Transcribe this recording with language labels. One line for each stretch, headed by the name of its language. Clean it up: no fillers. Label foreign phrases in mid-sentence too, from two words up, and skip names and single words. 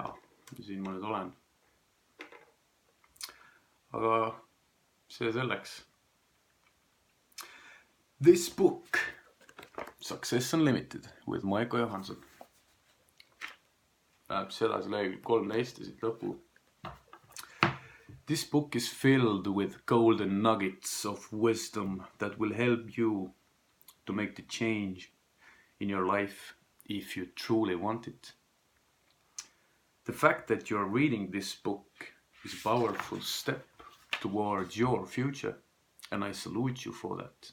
Estonian: Ja siin ma nüüd olen. Aga see selleks.
English: This book, Success Unlimited with Maiko Johansson.
Estonian: Läheb siis edasi lehekülg 13 ja siit lõpu.
English: This book is filled with golden nuggets of wisdom that will help you to make the change in your life if you truly want it. The fact that you are reading this book is a powerful step towards your future, and I salute you for that.